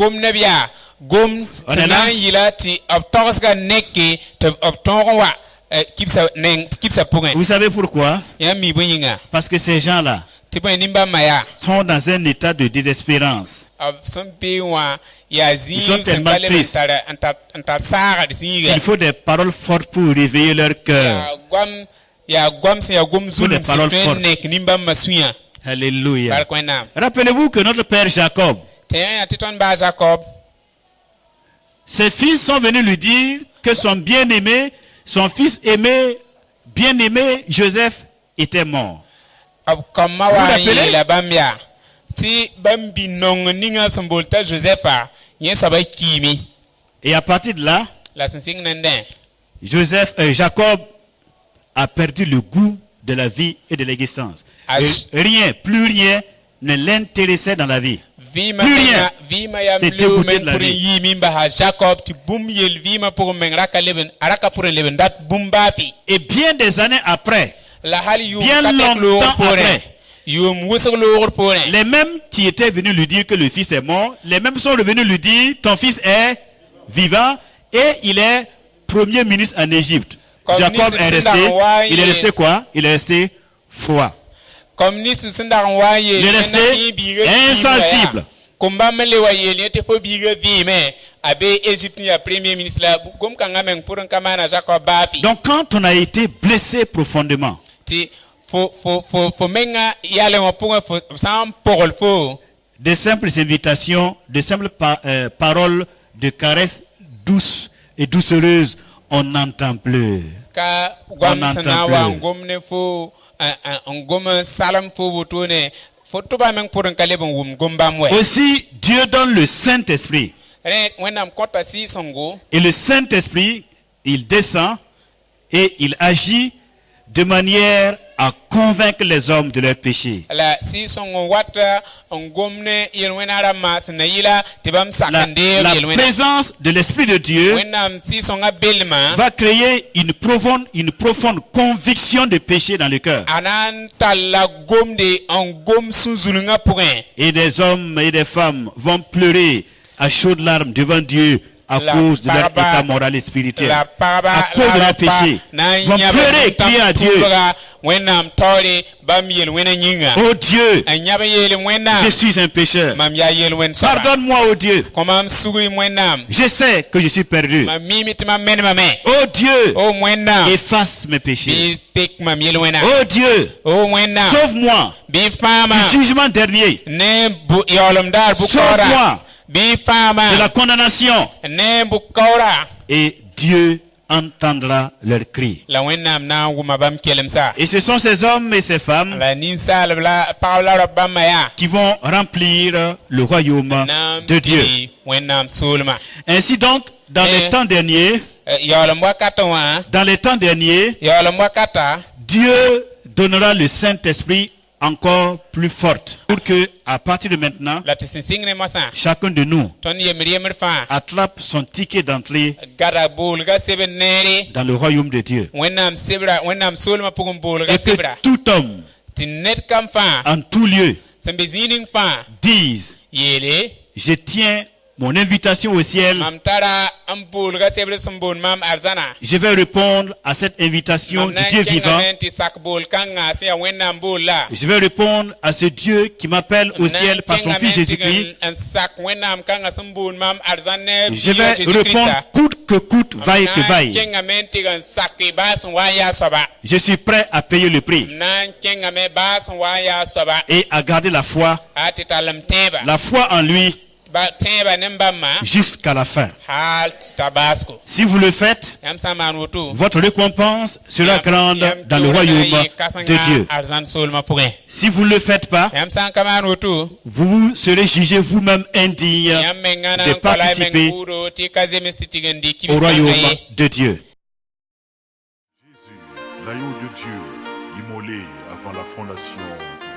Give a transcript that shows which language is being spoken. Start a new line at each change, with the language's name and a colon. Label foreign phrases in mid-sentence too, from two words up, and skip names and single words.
Mossi: gom neb yaa gom
French: On est
Mossi: sẽn
French: là?
Mossi: na n yɩla tɩ b tagsga neke tɩ b tõog n wa kibsa pʋgẽ
French: Vous savez pourquoi?
Mossi: yãmb mi bõe yĩnga
French: Parce que ces gens-là
Mossi: tɩ bõe nimbãmbã yaa
French: sont dans un état de désespérance.
Mossi: b sẽn bee wã yaa
French: Ils sont
Mossi: zĩig sẽn
French: tellement
Mossi: ka leb
French: tristes.
Mossi: n tar saagd zĩiga
French: Il faut des paroles fortes pour réveiller leur cœur.
Mossi: yaa goam sẽn yaa gom zulum
French: des
Mossi: sẽn
French: paroles
Mossi: tõe n
French: fortes.
Mossi: nek nimbãmbã sũyã
French: Alléluia.
Mossi: bark wẽnnaam
French: Rappelez-vous que notre père Jacob,
Mossi: tɩ yã yaa tɩ tõnd baa jacob
French: ses fils sont venus lui dire que son bien-aimé, son fils aimé, bien-aimé Joseph était mort.
Mossi: b kambã
French: Vous
Mossi: wa n
French: l'appelez?
Mossi: yeela bãmb yaa tɩ bãmb bi-nong ninga sẽn bool t'a josɛfa yẽ soaba kiime
French: Et à partir de là,
Mossi: la sẽn sɩng nendẽ
French: Jacob a perdu le goût de la vie et de l'existence. Ah, Et rien, plus rien ne l'intéressait dans la vie.
Mossi: vɩɩmã
French: Plus rien.
Mossi: vɩɩmã yaa
French: T'es
Mossi: leo
French: dégoûté
Mossi: meng
French: de la
Mossi: pʋr n
French: vie.
Mossi: yiime n basa jacob tɩ bũmb yel vɩɩmã pʋgẽ meng a raka pʋr n leb n dat bũmb baafɩ
French: Et bien des années après,
Mossi: la hal yʋʋm
French: Bien
Mossi: ka tek
French: longtemps
Mossi: loogr poorẽ
French: après.
Mossi: yʋʋm wʋsg loogr poorẽ
French: les mêmes qui étaient venus lui dire que le fils est mort, les mêmes sont revenus lui dire ton fils est vivant et il est premier ministre en Égypte. Comme Jacob Nissim est resté, Sendaroua, il est resté quoi? Il est resté froid.
Mossi: comme ni sẽn dag n wa n yeel
French: Il est
Mossi: wẽnnaam
French: resté
Mossi: yẽ biigã vɩɩmã
French: insensible.
Mossi: yaa. Kom-bãmb n le wa yeel yẽ tɩ fo biigã vɩɩme a bee Égypte yaa
French: premier ministre
Mossi: la gom-kãngã meng pʋr n ka maana jacob baafɩ
French: Donc quand on a été blessé profondément,
Mossi: tɩ fo menga yalẽ wã pʋgẽ fo sã n pogl fo
French: des simples invitations, de simples paroles de caresses douces et doucereuses, on n'entend plus.
Mossi: ka goam
French: On
Mossi: sẽn na
French: n'entend
Mossi: n wa
French: plus.
Mossi: n gom ne fo n gom n salem fo wotone fo tʋba meng pʋr n ka leb n wʋm gom-bãmb wɛ
French: Aussi, Dieu donne le Saint-Esprit.
Mossi: rẽ wẽnnaam kõta sɩɩsẽngo
French: Et le Saint-Esprit, il descend et il agit de manière à convaincre les hommes de leurs péchés.
Mossi: la sɩɩsẽngo wata n gom ne yel-wẽna rãmbã sẽn na yɩla tɩ bãmb sak
French: La,
Mossi: n deeg la yel-wẽna
French: présence de l'Esprit de Dieu
Mossi: wẽnnaam sɩɩsẽngã belmã
French: va créer une profonde conviction de péché dans le cœur.
Mossi: a na n talla gomde n gom sũ-zulungã pʋgẽ
French: Et des hommes et des femmes vont pleurer à chaudes larmes devant Dieu à
Mossi: La
French: cause de leur
Mossi: pagba-
French: état moral et spirituel.
Mossi: la pagba
French: À cause de leur péché. Ils vont pleurer et crier à Dieu.
Mossi: wẽnnaam taoore bãmb yel-wẽna yĩnga
French: Oh Dieu,
Mossi: n yãb yeele wẽnnaam
French: je suis un pécheur.
Mossi: mam yaa yel-wẽn soaba
French: Pardonne-moi, oh Dieu.
Mossi: kõ mam sugri wẽnnaam
French: Je sais que je suis perdu.
Mossi: mam miime tɩ mam menemame
French: Oh Dieu,
Mossi: o wẽnnaam
French: efface mes péchés.
Mossi: bɩ pek mam yel-wẽna
French: Oh Dieu,
Mossi: o wẽnnaam
French: sauve-moi
Mossi: bɩ fãama
French: du jugement dernier,
Mossi: ne yaoolem daar bʋ-kaoora
French: sauve-moi
Mossi: bɩ fãama
French: de la condamnation.
Mossi: ne bʋ-kaoora
French: Et Dieu entendra leurs cris.
Mossi: la wẽnnaam na n wʋma bãmb kelemsa
French: Et ce sont ces hommes et ces femmes
Mossi: la ninsaalb la pagb la rab bãmbã yaa
French: qui vont remplir le royaume
Mossi: na n
French: de Dieu.
Mossi: pɩ wẽnnaam soolmã
French: Ainsi donc, dans les temps derniers,
Mossi: yaoolem wakatã wã
French: dans les temps derniers,
Mossi: yaoolem wakata
French: Dieu donnera le Saint-Esprit encore plus forte pour que, à partir de maintenant,
Mossi: la tɩ sẽn sɩng ne mosã
French: chacun de nous
Mossi: tõnd yembr fãa
French: attrape son ticket d'entrée
Mossi: gada boolga sebd neere
French: dans le royaume de Dieu.
Mossi: wẽnnaam soolmã pʋgẽ boolga
French: Et que
Mossi: sebra
French: tout homme,
Mossi: tɩ ned kam fãa
French: en tout lieu,
Mossi: sẽn be zĩig ning fãa
French: dise,
Mossi: yeele
French: je tiens mon invitation au ciel,
Mossi: mam tara n boolga sebd sẽn boond mam arzãna
French: je vais répondre à cette invitation
Mossi: mam
French: du
Mossi: na
French: Dieu
Mossi: n
French: vivant.
Mossi: kẽngame tɩ sak bool kãngã sẽn yaa wẽnnaam bool la
French: Je vais répondre à ce Dieu qui m'appelle au ciel par son Fils Jésus-Christ.
Mossi: n sak wẽnnaam kãngã sẽn boond mam arzãn ne
French: Je vais répondre coûte que coûte, vaille que vaille.
Mossi: kẽngame tɩg n sak baa sẽn wa n yaa soaba
French: Je suis prêt à payer le prix
Mossi: na n kẽngame baa sẽn wa n yaa soaba
French: et à garder la foi
Mossi: a tɩ tall m tẽeba
French: en lui
Mossi: ba tẽeba ne bãmba
French: jusqu'à la fin.
Mossi: hal tɩ ta baasko
French: Si vous le faites,
Mossi: yãmb sã n maan woto
French: votre récompense sera grande dans le royaume de Dieu.
Mossi: arzãn soolmã pʋgẽ
French: Si vous ne le faites pas,
Mossi: yãmb sã n ka maan woto
French: vous serez jugé vous-même indigne
Mossi: yãmb mengã na
French: de
Mossi: n kala meng
French: participer
Mossi: buudo tɩ ka zems tɩ tɩg n dɩ
French: au
Mossi: kibs-kãngã
French: royaume
Mossi: ye
French: de Dieu. Jésus, l'agneau de Dieu, immolé avant la fondation